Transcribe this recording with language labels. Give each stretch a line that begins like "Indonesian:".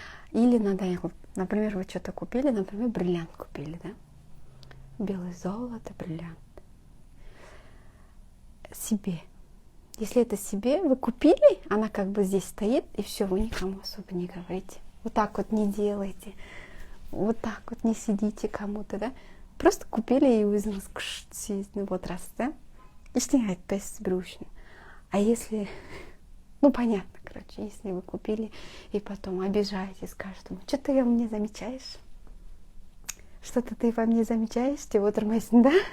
Russian: Или надо, например, вы что-то купили, например, бриллиант купили, да? Белое золото, бриллиант. Себе. Если это себе, вы купили, она как бы здесь стоит, и все, вы никому особо не говорите. Вот так вот не делайте. Вот так вот не сидите кому-то, да? Просто купили, и
Kazakh: өзіңіз сезініп отырасыз, да? Ештеңе айтпайсыз біреу үшін.
Russian: А если, ну понятно, короче, если вы купили и потом обижаетесь каждому, что ты во мне замечаешь? Что-то ты во мне замечаешь,
Kazakh: деп отырмайсың, да?